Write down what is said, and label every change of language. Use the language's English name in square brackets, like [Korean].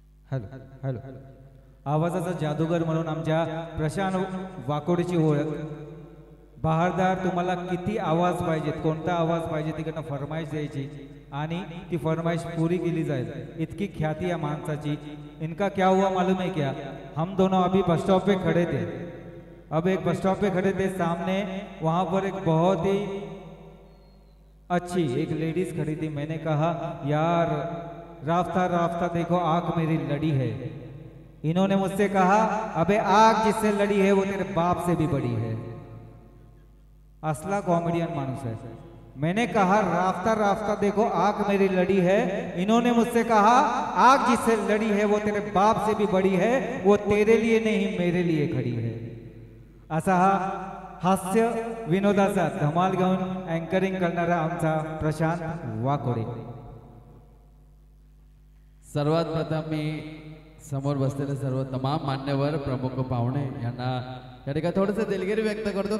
[Marathi] Hello hello. आवाजाचा जादूगर म्हणून आमच्या प्रशांत वाकोडीची ओळख. बहारदार, तुम्हाला किती आवाज पाहिजेत, कोणता आवाज पाहिजे तिकडनं फरमाईश द्यायची आणि ती फरमाइश पूरी केली जाएगी. इतकी ख्याति है मानसाची. [Hindi] इनका क्या हुआ मालूम है क्या? हम दोनों अभी बस स्टॉप पे खड़े थे. अब एक बस स्टॉप पे खड़े थे, सामने वहां पर एक बहुत ही अच्छी एक लेडीज खड़ी थी. मैंने कहा यार राफ्ता राफ्ता देखो आग मेरी लड़ी है. इन्होंने मुझसे कहा अबे आग जिससे लड़ी है वो तेरे बाप से भी बड़ी है. [Marathi] असला कॉमेडियन मानुस [Hindi] है. मैंने कहा राफ्ता राफ्ता देखो आग मेरी लड़ी है. इन्होंने मुझसे कहा आग जिससे लड़ी है वो तेरे बाप से भी बड़ी है. वो तेरे लिए नहीं मेरे लिए खड़ी है. [Marathi] असा हा हास्य विनोदाचा धमाल घेऊन अँकरिंग करणारा आमचा प्रशांत वाकोडे. सर्वात प्रथम मी समोर बसलेले सर्व तमाम मान्यवर प्रमुख पाहुणे यांना या ठिकाणी थोडंसं दिलगिरी व्यक्त करतो.